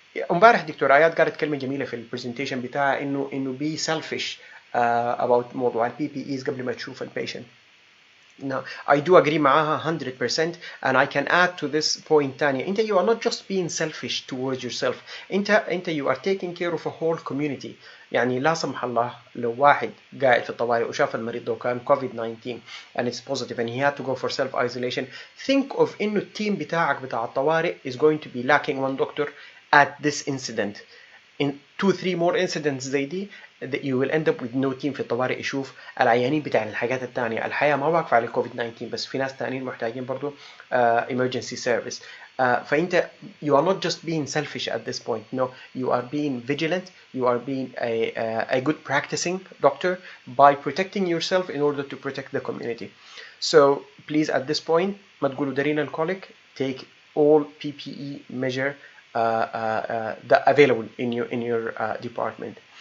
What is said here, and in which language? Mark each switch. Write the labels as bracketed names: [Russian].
[Arabic] امبارح دكتور آيات قالت كلمة جميلة في البرزنتيشن بتاعها إنه [English] be selfish about [Arabic] موضوع البي بي إيز قبل ما تشوف البيشنت. [English] Now, I do agree [Arabic] معاها [English] 100%, and I can add to this point [Arabic] تانية. أنت [English] you are not just being selfish towards yourself. أنت you are taking care of a whole community. [Arabic] يعني لا سمح الله لو واحد قاعد في الطوارئ وشاف المريض ده وكان [English] COVID-19 and it's positive and he had to go for self-isolation, think of [Arabic] إنه التيم بتاعك بتاع الطوارئ [English] is going to be lacking one doctor at this incident. In 2-3 more incidents [Arabic] زي دي [English] you will end up with no team [Arabic] في الطوارئ يشوف العيانين بتاع الحاجات التانية. الحياة ما واقفة على الكوفيد 19 بس، في ناس تانيين محتاجين برضو [English] emergency service. [Arabic] فأنت [English] you are not just being selfish at this point. No, you are being vigilant. You are being a good practicing doctor by protecting yourself in order to protect the community. So please, at this point, [Arabic] ما تقولوا ده [English] renal colic. Take all PPE measure that available in your department.